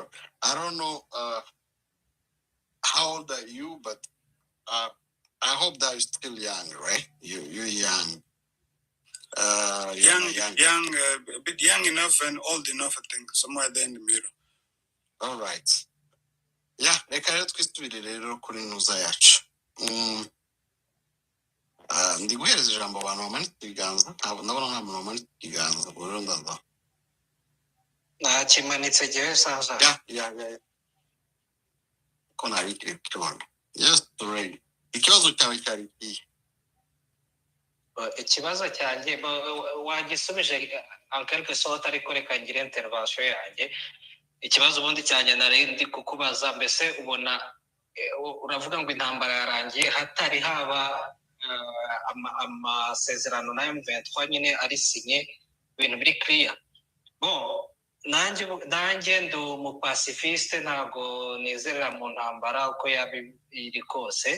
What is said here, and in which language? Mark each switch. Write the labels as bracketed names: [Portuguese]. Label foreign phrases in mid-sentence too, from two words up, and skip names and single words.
[English] I don't know how old are you, but I hope that you're still young, right? You're young. Young, a bit young enough and old enough, I think, somewhere there in the middle. All right. Yeah, [Kinyarwanda] reka rero twisubire rero kuri nuza yacu. Ndi guhereza ijambo abantu bamanitse ibiganza, ndabona nta muntu wamanitse ikiganza, ubwo rero ndaza. Nakimanitse gihe sasa. Yeah. Ko nabikire kibona. [English] Yes, ready. [Kinyarwanda] Ikibazo cyawe cyari ikihe? Ikibazo cyanjye wagisubije [French] en quelque sorte [Kinyarwanda] ariko reka ngire intervention yanjye. Ikibazo ubundi cyanjye nari ndi kukubaza, mbese ubona uravuga ngo intambara yarangiye hatari haba amasezerano na M23 nyine ari sinye, ibintu biri clear. Bon, nanjye ndi umupacifiste, ntabwo nizerera mu ntambara uko iri kose.